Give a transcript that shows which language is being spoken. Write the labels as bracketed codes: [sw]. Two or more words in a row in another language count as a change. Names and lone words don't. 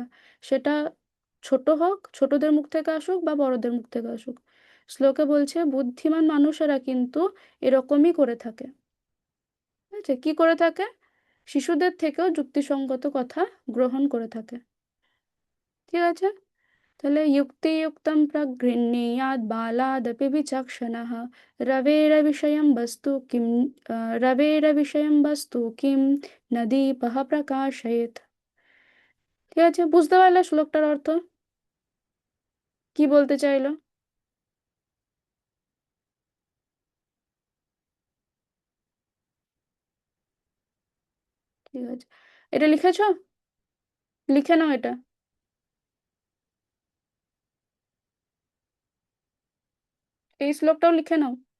[bn] সেটা ছোট হোক, ছোটদের মুখ থেকে আসুক বা বড়দের মুখ থেকে আসুক। শ্লোকে বলছে বুদ্ধিমান মানুষেরা কিন্তু এরকমই করে থাকে। ঠিক আছে, কি করে থাকে? শিশুদের থেকেও যুক্তিসঙ্গত কথা গ্রহণ করে থাকে। ঠিক আছে, তাহলে [sa] युक्तियुक्तं प्रगृह्णीयात् बालादपि विचक्षणः रवेरविषयं वस्तु किं रवेरविषयं वस्तु किं न दीपः प्रकाशयेत्। [bn] ঠিক আছে, বুঝতে পারলে শ্লোকটার অর্থ কি বলতে চাইলো? ঠিক আছে, এটা লিখেছো? লিখে নাও এটা। এই শ্লোকটাও লিখে নাও।